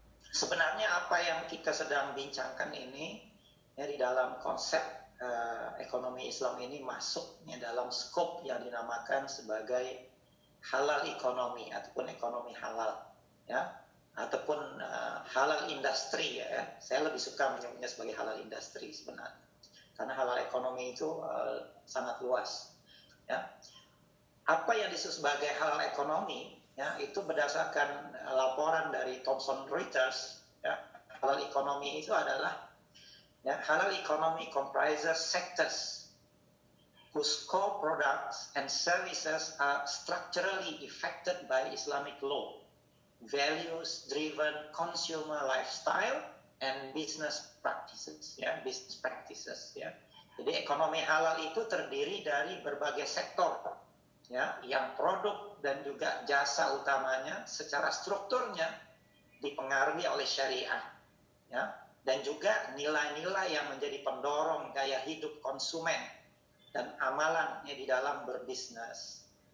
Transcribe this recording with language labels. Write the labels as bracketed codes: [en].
[ms] Sebenarnya apa yang kita sedang bincangkan ini ya, di dalam konsep ekonomi Islam ini masuknya dalam skop yang dinamakan sebagai halal ekonomi ataupun ekonomi halal ya, ataupun halal industri ya. Saya lebih suka menyebutnya sebagai halal industri sebenarnya, karena halal ekonomi itu sangat luas ya. Apa yang disebut sebagai halal ekonomi ya, itu berdasarkan laporan dari Thomson Reuters ya. Halal ekonomi itu adalah ya, [en] halal economy comprises sectors whose core products and services are structurally affected by Islamic law, values-driven consumer lifestyle, and business practices. Ya, business practices. Ya. [ms] Jadi ekonomi halal itu terdiri dari berbagai sektor, ya, yang produk dan juga jasa utamanya secara strukturnya dipengaruhi oleh syariah, ya, dan juga nilai-nilai yang menjadi pendorong gaya hidup konsumen dan amalannya di dalam berbisnis.